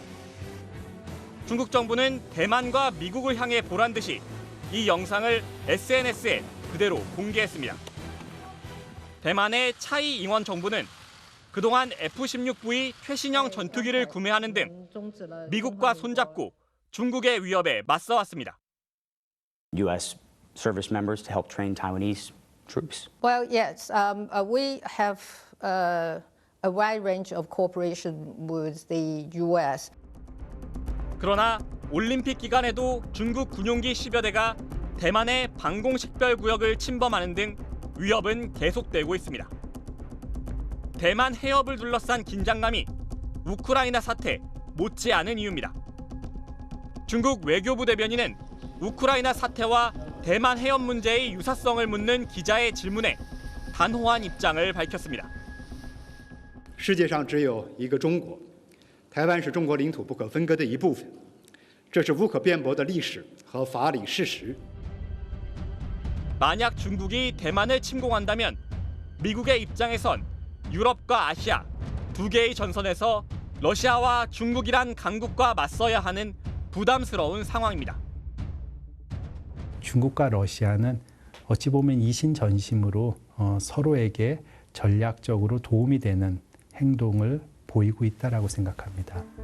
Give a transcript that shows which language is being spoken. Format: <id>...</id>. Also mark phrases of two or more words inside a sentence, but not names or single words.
<ko>중국 정부는 대만과 미국을 향해 보란 듯이 이 영상을 SNS에 그대로 공개했습니다. 대만의 차이 잉원 정부는 그동안 F-16V 최신형 전투기를 구매하는 등 미국과 손잡고 중국의 위협에 맞서왔습니다.</ko> <en>U.S. service members to help train Taiwanese troops? Well, yes. We have a wide range of cooperation with the U.S.</en> <ko>그러나 올림픽 기간에도 중국 군용기 10여 대가 대만의 방공식별구역을 침범하는 등 위협은 계속되고 있습니다. 대만 해협을 둘러싼 긴장감이 우크라이나 사태 못지않은 이유입니다. 중국 외교부 대변인은 우크라이나 사태와 대만 해협 문제의 유사성을 묻는 기자의 질문에 단호한 입장을 밝혔습니다.</ko> <zh>世界上只有一个中国，台湾是中国领土不可分割的一部分，这是无可辩驳的历史和法理事实。</zh> <ko>만약 중국이 대만을 침공한다면 미국의 입장에선 유럽과 아시아 두 개의 전선에서 러시아와 중국이란 강국과 맞서야 하는 부담스러운 상황입니다. 중국과 러시아는 어찌 보면 이신전심으로 서로에게 전략적으로 도움이 되는 행동을 보이고 있다라고 생각합니다.</ko>